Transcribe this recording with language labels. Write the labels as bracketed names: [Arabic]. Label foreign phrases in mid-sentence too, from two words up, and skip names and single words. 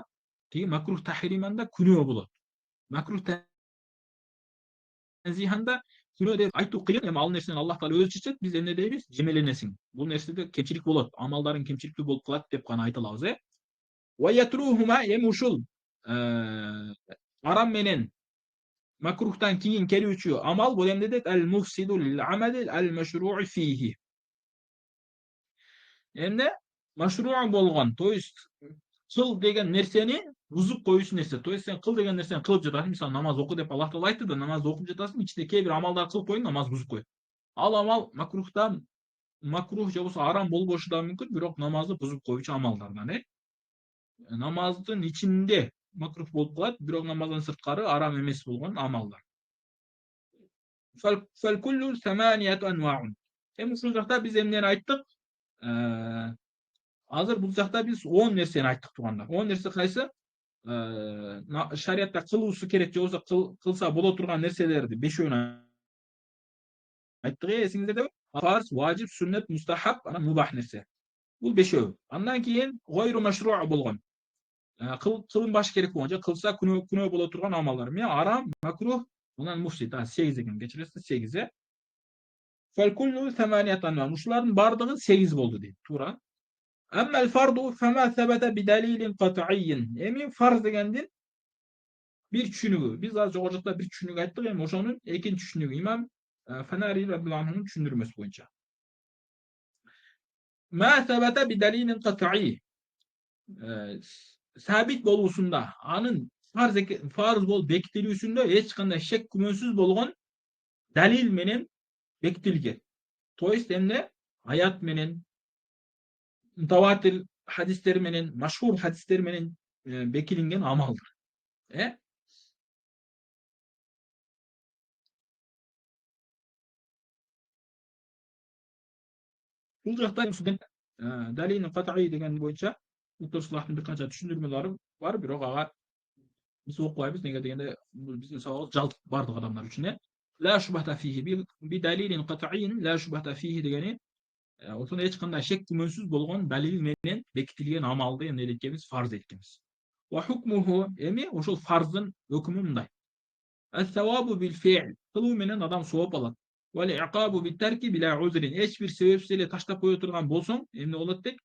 [Kyrgyz] Тиги макрух тахриманда күнөө болот. Макрух танзиханда күнөө деп айтуу кыйын. Эми ал нерсени Аллах Таала өзү чечет, биз эмне дейбиз? Жемеленесиң. Бул нерседе кемчилик болот, амалдарың кемчиликтүү болуп калат деп гана айта алабыз. [Arabic] ويتركهما, [Kyrgyz] эми ушул арам менен макрухтан кийин келүүчү амал бул эмне дейт? [Arabic] المفسد للعمل المشروع فيه. Эмне? [Kyrgyz] Машруу болгон, [Russian] то есть [Kyrgyz] кыл деген нерсени бузуп коюучу нерсе. [Russian] То есть [Kyrgyz] сен кыл деген нерсени кылып жатасың, мисалы намаз оку деп Аллах Таала айтты да, намаз окуп жатасың, ичинде кээ бир амалдар кылып коюң, намаз бузуп коет. Ал амал макрухта makruh же болсо арам болбошу да мүмкүн, бирок намазды бузуп коюучу амалдардан намаздын ичинде макрух болуп калат, бирок намаздан сырткары арам эмес болгон амалдар. [Arabic] فالكل ثمانية أنواع. [Kyrgyz] Ушул жакта биз эмнени айттык? Азыр бул жакта биз 10 нерсени айттык туугандар. 10 нерсе кайсы? Шариатта кылуусу керек же болсо кылса боло турган нерселерди 5өүн айттык эсиңиздердеби? Фарз, важип, сүннет, мустахаб, анан мубах нерсе. Бул 5өү. Андан кийин [Arabic] غير مشروع [Kyrgyz] болгон. Кылынбашы керек болгон же кылса күнөө боло турган амалдар. Мен арам, макрух, анан муфсид. 8 экен, кечиресиз, 8 [Arabic] فالكل ثمانية أنواع. [Kyrgyz] Ушулардын бардыгы 8 болду дейт. Туура. [Arabic] أما الفرض فما ثبت بدليل قطعي. [Kyrgyz] Эми фарз дегендин бир түшүнүгү. Биз азыр жогору жакта бир түшүнүк айттык, эми ошонун экинчи түшүнүгү имам Фанари [Arabic] رضي الله عنه [Kyrgyz] түшүндүрмөсү боюнча. [Arabic] ما ثبت بدليل قطعي. [Kyrgyz] Sabit болуусунда, анын farz болуп бекитилүүсүндө эч кандай шек күмөнсүз болгон далил менен бекитилген. [Russian] То есть [Kyrgyz] эмне? Аят менен, мутаватир хадистер менен, машхур хадистер менен бекилинген амалдар. Бул жакта [Arabic] دليل قطعي [Kyrgyz] деген боюнча Утурсулахтын бир канча түшүндүрмөлөрү бар, бирок ага биз окубайбыз. Неге дегенде биздин сабагыбыз жалпы бардык адамдар үчүн. [Arabic] لا شبهة فيه بدليل قطعي لا شبهة فيه [Kyrgyz] дегени ошондо эч кандай шек күмөнсүз болгон далил менен бекитилген амалды эмне эткенбиз? Фарз эткенбиз. [Arabic] وحكمه [Kyrgyz] эми ошол фарздын өкүмү мындай. [Arabic] الثواب بالفعل. [Kyrgyz] Кылуу менен адам сооп алат. [Arabic] والعقاب بالترك بلا عذر. [Kyrgyz] Эч бир себепсиз эле таштап кое турган болсоң, эмне болот дейт?